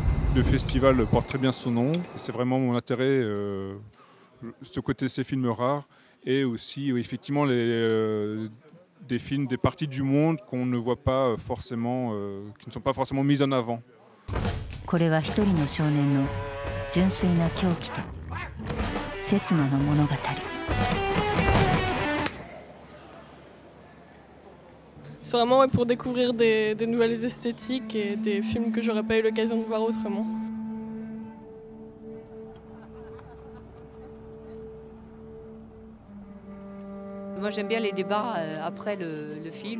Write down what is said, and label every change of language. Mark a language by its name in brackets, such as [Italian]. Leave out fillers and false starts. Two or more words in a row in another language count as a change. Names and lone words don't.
[French] Le festival porte très bien son nom. C'est vraiment mon intérêt, ce côté ces films rares. Et aussi, oui, effectivement, des films, des parties du monde qu'on ne voit pas forcément, qui ne sont pas forcément mises en avant. [Japanese] これは一人の少年の純粋な狂気と刹那の物語。 [French] C'est vraiment pour découvrir des nouvelles esthétiques et des films que j'aurais pas eu l'occasion de voir autrement. Moi j'aime bien les débats après le film.